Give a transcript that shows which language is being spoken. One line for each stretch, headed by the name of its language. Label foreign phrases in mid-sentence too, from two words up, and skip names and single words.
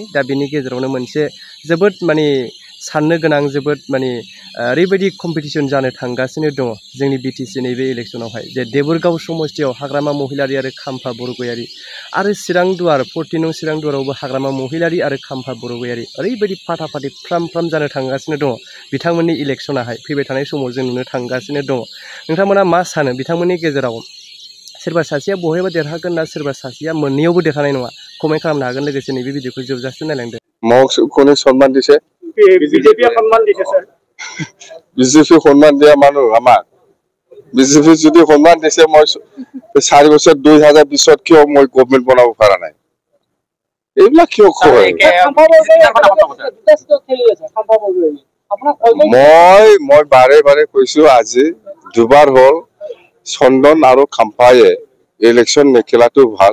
Bodo: दा बेनि गेजेरावनो मोनसे जोबोद साननो गोनां जोबोद ओरैबायदि कम्पिटिशन जानो थांगासिनो दङ जोंनि बिटिसि नैबे इलेक्शनावहाय जे देबोरगाव समस्तियाव हाग्रामा महिलारि आरो खाम्फा बरगयारि आरो चिरां दुवार 14 नं चिरां दुवारावबो हाग्रामा महिलारि आरो खाम्फा बरगयारि ओरैबायदि फाटाफाटि फ्राम जानो थांगासिनो दङ बिथांमोननि इलेक्शनाहाय फैबाय थानाय समाव जों नुनो थांगासिनो दङ। नोंथांमोना मा सानो बिथांमोननि गेजेराव सोरबा सासेया बहायबा देरहागोन ना सोरबा सासेया मोननैयावबो देरहानाय नङा? कमेन्ट खालामनो हागोन। लोगोसे नैबे भिडिअखौ जोबजासिम नायलांदो। मौखौनो सन्मान दिसे
Assamese: বিজেপি সন্মান দিছে স্যার। বিজেপি সন্মান দিয়া মানুহ আমাৰ বিজেপি যদি সন্মান দিছে মই 4 বছৰ 2020 কিয় মই গভৰ্ণমেন্ট বনাব পৰা নাই? এইবিলাক কিয় কয়? মই বাৰে কৈছো আজি দুবাৰ হ'ল চন্দন আৰু খাম্পায়ে ইলেকশ্যন নেখেলাটো ভাল।